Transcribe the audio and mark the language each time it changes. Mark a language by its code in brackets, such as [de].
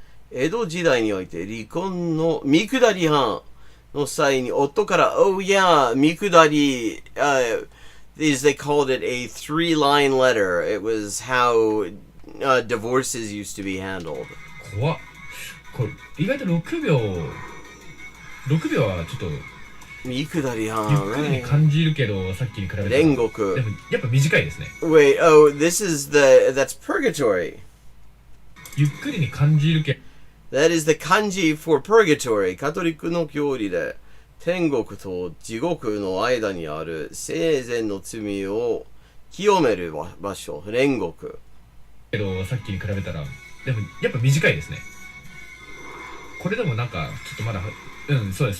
[ja] 江戸時代において離婚の見下り班の際に夫から [en] Oh yeah, 見下り is they called it a 3-line letter. It was how divorces used to be handled. [ja] 怖っ。これ意外と6秒はちょっと見下りゆっくりに感じるけど、さっきに比べて。煉獄。でも、やっぱ短いですね。 [en] Wait, oh, this is that's purgatory. [ja] ゆっくりに感じるけど、 [en] That is the kanji for purgatory. [ja] カトリックの教理で、天国と地獄の間にある生前の罪を清める場所、煉獄。さっきに比べたら、でも、やっぱ短いですね。これでもなんか、ちょっとまだ、そうです。